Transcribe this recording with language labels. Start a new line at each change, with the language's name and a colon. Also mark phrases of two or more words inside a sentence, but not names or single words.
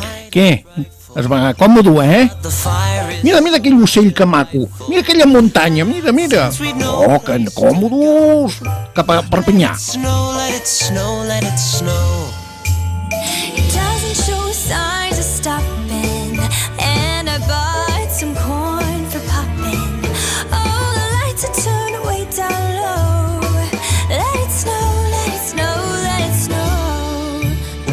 Catalan: Què? Es va còmodo, Mira, mira aquell ocell que maco. Mira aquella muntanya, mira, mira. Oh, que còmodos. Cap a Perpinyà.
English: Let it snow, let it snow. It doesn't show signs of stopping, and I bought some corn for popping. Oh, the lights are turned way down low. Let it snow, let it snow, let it snow.